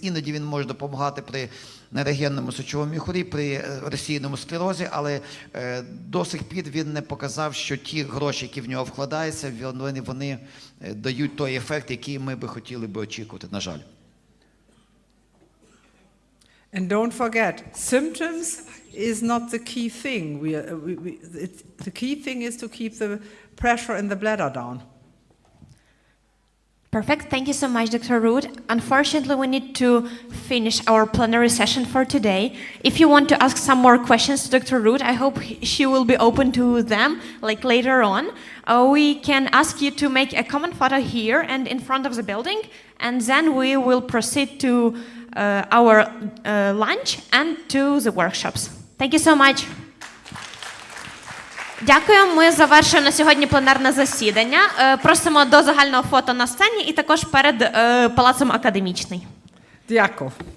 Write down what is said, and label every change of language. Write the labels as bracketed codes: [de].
[uk] Іноді він може допомагати при нейрогенному сечовому міхурі, при розсіяному склерозі, але до сих пір він не показав, що ті гроші, які в нього вкладаються, вони дають той ефект, який ми би хотіли би очікувати, на жаль. [en] And don't forget, symptoms is not the key thing. The key thing is to keep the pressure in the bladder down. Perfect. Thank you so much, Dr. Root. Unfortunately, we need to finish our plenary session for today. If you want to ask some more questions to Dr. Root, I hope she will be open to them, like later on. We can ask you to make a common photo here and in front of the building, and then we will proceed to our lunch and to the workshops. Thank you so much. [uk] Дякую. Ми завершуємо на сьогодні пленарне засідання. Просимо до загального фото на сцені і також перед Палацом Академічний. Дякую.